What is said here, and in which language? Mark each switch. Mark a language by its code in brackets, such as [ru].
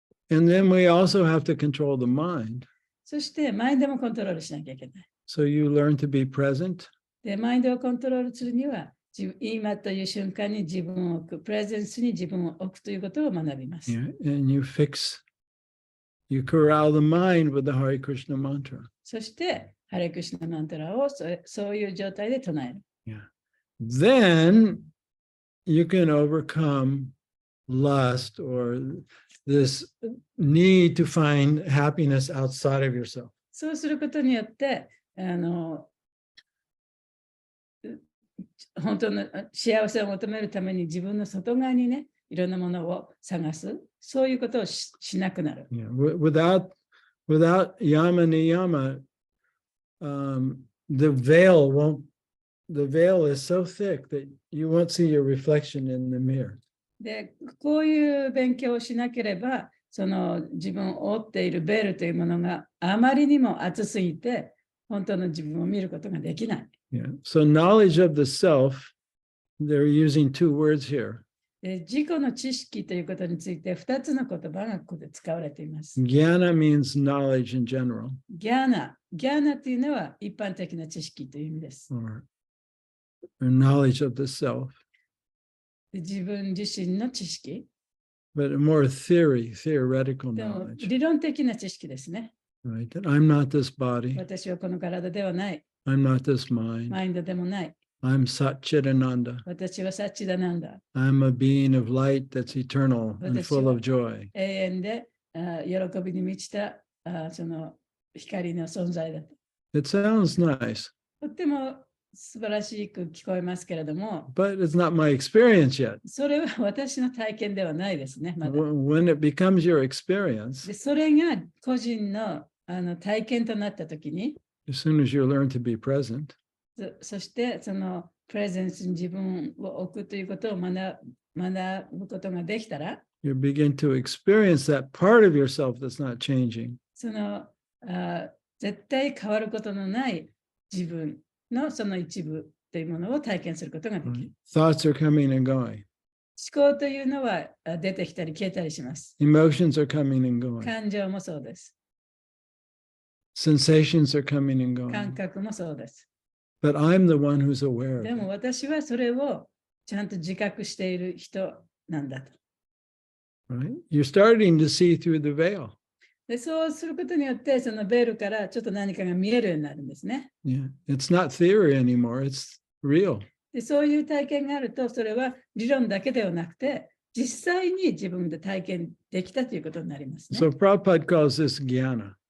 [en] And then we also have to control the mind. [ja] そして、マインドもコントロールしなきゃいけない。 [en] So you learn to be present. [ja] で、マインドをコントロールするには、今という瞬間に自分を置く、プレゼンスに自分を置くということを学びます。 [en] Yeah, and you corral the mind with the Hare Krishna mantra. [ja] そして、ハレクシナマントラをそういう状態で唱える。 [en] Yeah. Then you can overcome lust or this need to find happiness outside of yourself. [ja] そうすることによって、本当の幸せを求めるために自分の外側にね、いろんなものを探す、そういうことをしなくなる。 [en] Yeah. Without yama niyama, the veil is so thick that you won't see your reflection in the mirror. [ja] で、こういう勉強をしなければ、その自分を覆っているベールというものがあまりにも厚すぎて、本当の自分を見ることができない。 [en] Yeah. So knowledge of the self, they're using two words here. [ja] 自己の知識ということについて2つの言葉がここで使われています。 [en] Jnana means knowledge in general, [ja] ギャーナ。ギャーナというのは一般的な知識という意味です。 [en] or knowledge of the self, [ja] 自分自身の知識。 [en] but a more theoretical [ja] でも [en] knowledge, [ja] 理論的な知識ですね。 [en] right? That I'm not this body, [ja] 私はこの体ではない。 [en] I'm not this mind, [ja] マインドでもない。 [en] I'm Satchitananda, [ja] 私はサッチダなんだ。 [en] I'm a being of light that's eternal and full of joy. [ja] 永遠で喜びに満ちたその光の存在だと。 [en] It sounds nice, [ja] とっても素晴らしく聞こえますけれども、 [en] but it's not my experience yet. [ja] それは私の体験ではないですね。まだ [en] When it becomes your experience, [ja] でそれが個人の体験となったときに、 [en] as soon as you learn to be present, [ja] そしてそのプレゼンスに自分を置くということを学ぶことができたら、 [en] you begin to experience that part of yourself that's not changing. [ja] その絶対変わることのない自分のその一部というものを体験することができる。 [en] Thoughts are coming and going. [ja] 思考というのは出てきたり消えたりします。 [en] Emotions are coming and going. [ja] 感情もそうです。 [en] Sensations are coming and [ja] 感 [en] going. [ja] 覚もそうです。 [en] But I'm the one who's aware of [ja] でも [en] it. [ja] 私はそれをちゃんと自覚している人なんだと。 [en] Right? You're starting to see through the veil. [ja] でそうすることによって、そのベールからちょっと何かが見えるようになるんですね。 [en] Yeah. It's not theory anymore. It's real. [ja] でそういう体験があると、それは理論だけではなくて、実際に自分で体験できたということになりますね。 [en] So Prabhupada calls this jnana.